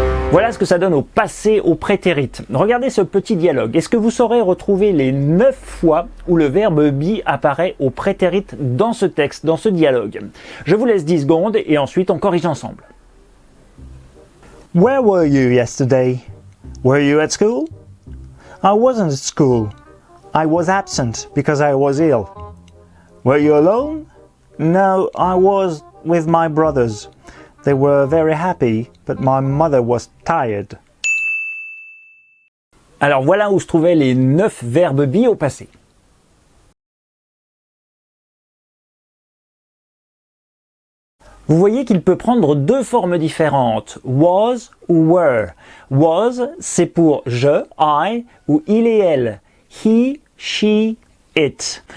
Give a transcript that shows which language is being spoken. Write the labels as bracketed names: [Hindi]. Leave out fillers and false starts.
[French] Voilà ce que ça donne au passé, au prétérit. Regardez ce petit dialogue. Est-ce que vous saurez retrouver les 9 fois où le verbe be apparaît au prétérit dans ce texte, dans ce dialogue? Je vous laisse 10 secondes et ensuite on corrige ensemble. [English] Where were you yesterday? Were you at school? I wasn't at school. I was absent because I was ill. Were you alone? No, I was with my brothers. They were very happy, but my mother was tired. [French] Alors voilà où se trouvaient les 9 verbes be au passé. Vous voyez qu'il peut prendre deux formes différentes, was ou were. Was, c'est pour je, I, ou il et elle, he, she, it.